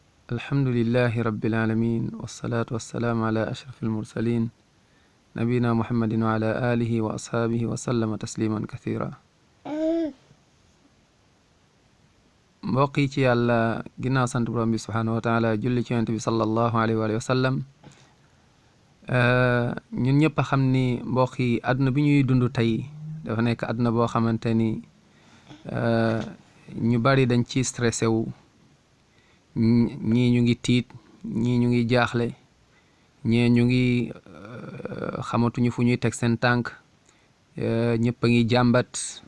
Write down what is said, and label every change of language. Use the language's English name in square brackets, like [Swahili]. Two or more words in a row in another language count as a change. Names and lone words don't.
[Arabic] الحمد لله رب العالمين والصلاة والسلام على أشرف المرسلين نبينا محمد وعلى آله وأصحابه وسلم تسليما كثيرا. [Wolof] mbokk yi ci yàlla ginnaaw sant borom bi [Arabic] سبحانه وتعالى [Wolof] julli ci yonent bi [Arabic] صلى الله عليه وسلم [Wolof] ñun ñëpp a xam ni mbokk yi àdduna bi ñuy dund tey dafa nekk àdduna boo xamante ni ñu bari dañ ci stressé wu, ñii ñu ngi tiit, ñii ñu ngi jaaxle, ñii ñu ngi xamatuñu fu ñuy teg seen tànk, ñëpp a ngi jàmbat.